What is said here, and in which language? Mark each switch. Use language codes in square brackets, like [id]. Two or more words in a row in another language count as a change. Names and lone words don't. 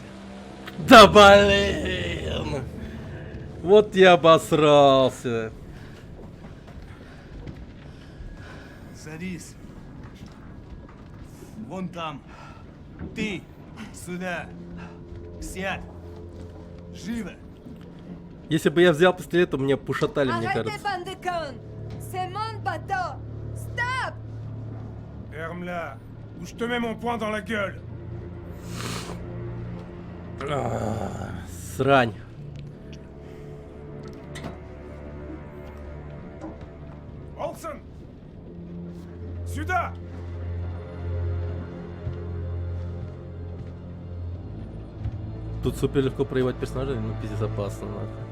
[ru] Да блин! Вот я обосрался. Садись. Вон там. Ты сюда. Сядь. Живо. Если бы я взял пистолет, то меня пушатали, мне [fr] Arrêtez, [ru] кажется. [fr] bande de connes! C'est mon bateau! Stop! Ferme-la, ou je te mets mon poing dans la gueule. [ru] Срань. Олсен! Сюда! Тут супер легко проебать персонажей, но пиздец опасно, нахуй.